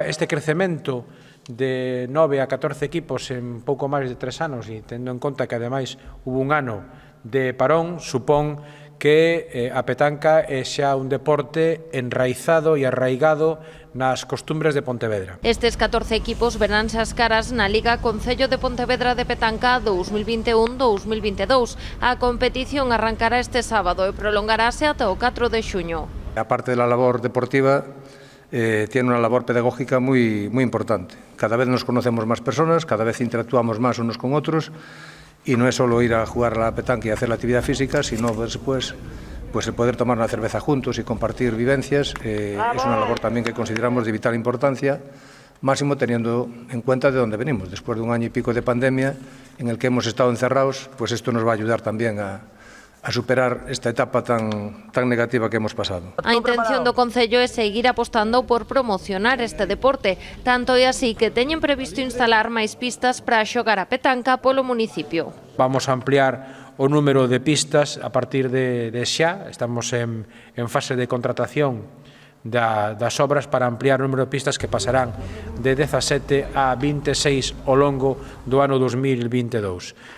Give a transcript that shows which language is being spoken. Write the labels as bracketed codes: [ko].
[gl] Este crecemento de 9 a 14 equipos en pouco máis de 3 anos e tendo en conta que ademais hubo un ano de parón, supón que a petanca é xa un deporte enraizado e arraigado nas costumbres de Pontevedra. Estes 14 equipos veránse as caras na Liga Concello de Pontevedra de Petanca 2021-2022. A competición arrancará este sábado e prolongarase ata o 4 de xuño. Aparte da labor deportiva, [es] tiene una labor pedagógica muy importante. Cada vez nos conocemos más personas, cada vez interactuamos más unos con otros y no es solo ir a jugar a la petanca y hacer la actividad física, sino después pues el poder tomar una cerveza juntos y compartir vivencias. Es una labor también que consideramos de vital importancia, máximo teniendo en cuenta de dónde venimos. Después de un año y pico de pandemia en el que hemos estado encerrados, pues esto nos va a ayudar también a superar esta etapa tan negativa que hemos pasado. [gl] A intención do Concello é seguir apostando por promocionar este deporte, tanto é así que teñen previsto instalar máis pistas para xogar a petanca polo municipio. Vamos a ampliar o número de pistas a partir de xa. Estamos en fase de contratación das obras para ampliar o número de pistas que pasarán de 17 a 26 ao longo do ano 2022.